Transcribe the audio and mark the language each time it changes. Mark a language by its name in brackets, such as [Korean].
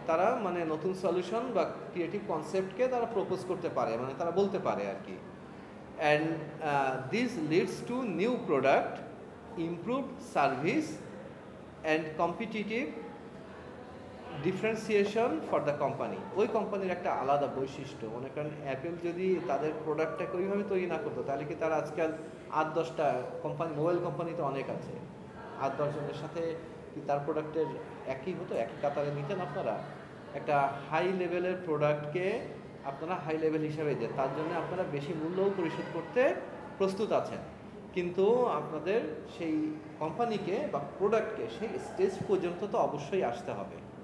[Bangla] তারা মানে নতুন সলিউশন বা ক্রিয়েটিভ কনসেপ্টকে তারা প্রপোজ করতে পারে, মানে তারা বলতে পারে আর কি। [English] And this leads to new product, improved service and competitive differentiation for the company. [Bangla] ওই কোম্পানির একটা আলাদা বৈশিষ্ট্য। মনে করেন অ্যাপেল যদি তাদের প্রোডাক্টটাকে ওইভাবে তৈরি না করতো, তাহলে কি তারা আজকাল 8-10টা কোম্পানি, মোবাইল কোম্পানি তো অনেক আছে, 8-10 জনের সাথে কি তার প্রোডাক্টের একই হতো, একই কাতারে নিতেন আপনারা? একটা হাই লেভেলের প্রোডাক্টকে আপনারা হাই লেভেল হিসাবে দেন, তার জন্য আপনারা বেশি মূল্যও পরিশোধ করতে প্রস্তুত আছেন, কিন্তু আপনাদের সেই কোম্পানিকে বা প্রোডাক্টকে সেই স্টেজ পর্যন্ত তো অবশ্যই আসতে হবে।